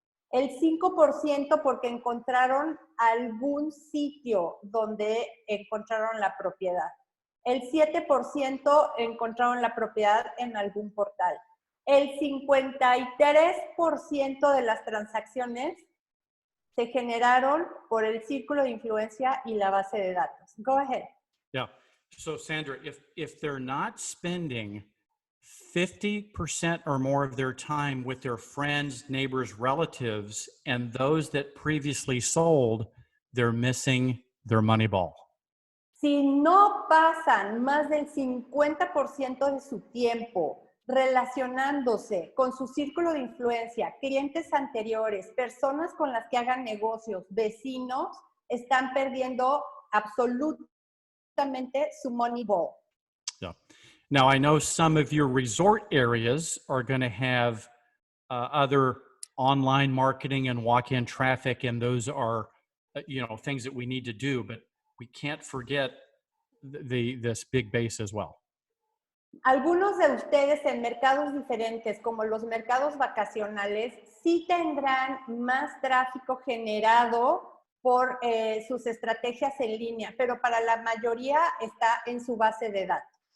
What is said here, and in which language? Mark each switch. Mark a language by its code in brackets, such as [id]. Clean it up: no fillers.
[es] El 5% porque encontraron algún sitio donde encontraron la propiedad. El 7% encontraron la propiedad en algún portal. El 53% de las transacciones se generaron por el círculo de influencia y la base de datos. [en] Go ahead. Yeah. So Sandra, if they're not spending 50% or more of their time with their friends, neighbors, relatives, and those that previously sold, they're missing their money ball. [es] Si no pasan más del 50% de su tiempo relacionándose con su círculo de influencia, clientes anteriores, personas con las que hagan negocios, vecinos, están perdiendo absolutamente su money ball. [en] Yeah. Now, I know some of your resort areas are going to have other online marketing and walk-in traffic, and those are, things that we need to do, but we can't forget this big base as well. [es] Algunos de ustedes en mercados diferentes, como los mercados vacacionales, sí tendrán más tráfico generado por sus estrategias en línea, pero para la mayoría está en su base de datos.